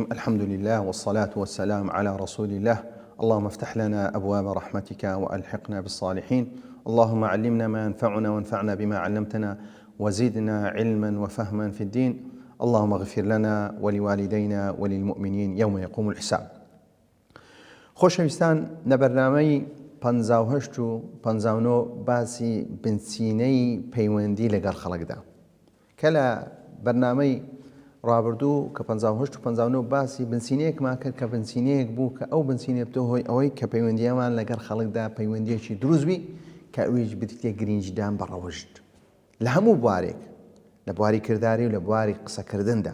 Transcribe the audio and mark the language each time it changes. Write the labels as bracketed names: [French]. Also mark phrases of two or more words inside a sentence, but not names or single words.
[Arabic] الحمد لله والصلاة والسلام على رسول الله. اللهم افتح لنا أبواب رحمتك وألحقنا بالصالحين. اللهم علمنا ما ينفعنا وانفعنا بما علمتنا وزدنا علما وفهما في الدين. اللهم اغفر لنا ولوالدينا وللمؤمنين يوم يقوم الحساب. [Central Kurdish] خۆشەویستان، لە بەرنامەی 58 و 59 باسی بنچینەی پەیوەندی لەگەڵ خەڵکدا کە لە بەرنامەی ڕابردوو کە 58 و 59 باسی بنچینەیەکمان کرد کە بنچینەیەک بوو کە ئەو بنچینە بتۆ هۆی ئەوەی کە پەیوەندیەمان لەگەڵ خەڵکدا پەیوەندیەکی دروست بی کە ئەویش بتێ گرنگدان بە ڕەوشت لە هەموو بوارێک، لە بواری کردداری و لە بواری قسەکردندا.